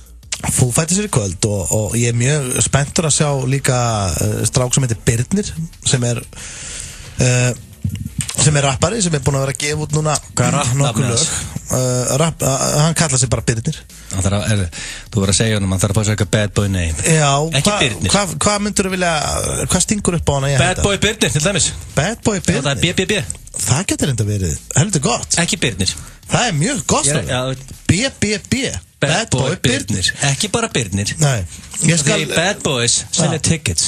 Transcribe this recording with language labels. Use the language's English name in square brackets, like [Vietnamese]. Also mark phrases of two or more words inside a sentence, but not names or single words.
[Icelandic] Foo Fighters í kvöld og ég er mjög spenntur að sjá líka strák sem heitir Birnir sem er rappari sem er búinn að vera að gefa út núna nokkur lög. Hann kallar sig bara Birnir. Þú verður að segja hann þarf að fá sér eitthvað [English] bad boy name. [Icelandic] Já, ekki Birnir. Hvað myndur þú vilja, hvað stingur upp á hana? [English] Bad boy [Icelandic] Birnir til dæmis. [English] Bad boy Birnir? [Icelandic] Það er BBB. Það getur enda verið heldur gott. Ekki Birnir. Það er mjög gott stafn. BBB. [English] Bad boy [Icelandic] Birnir. Ekki bara Birnir. Nei. Því [English] bad boys [Icelandic] selja tickets.